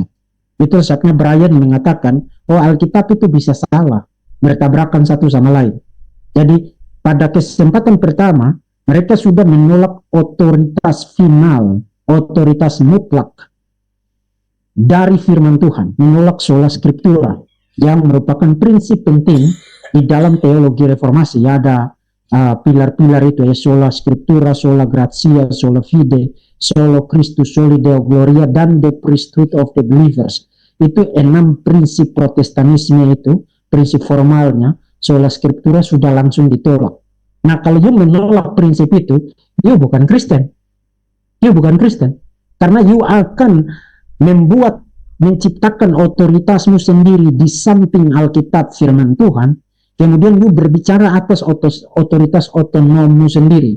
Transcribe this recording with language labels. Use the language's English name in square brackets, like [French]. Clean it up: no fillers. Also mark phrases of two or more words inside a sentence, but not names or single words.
[Indonesian] Itu saatnya Brian mengatakan, oh Alkitab itu bisa salah, bertabrakan satu sama lain. Jadi pada kesempatan pertama, mereka sudah menolak otoritas final, otoritas mutlak dari firman Tuhan, menolak [Latin] sola scriptura [Indonesian] yang merupakan prinsip penting di dalam teologi reformasi. Ada pilar-pilar itu ya, [Latin] sola scriptura, sola gratia, sola fide, solo Christus, soli Deo gloria, [Indonesian] dan [English] the priesthood of the believers. [Indonesian] Itu 6 prinsip Protestanisme itu, prinsip formalnya, [Latin] sola scriptura [Indonesian] sudah langsung ditolak. Nah, kalau you menolak prinsip itu, you bukan Kristen. You bukan Kristen. Karena you akan menciptakan otoritasmu sendiri di samping Alkitab firman Tuhan, kemudian you berbicara atas otoritas otonommu sendiri.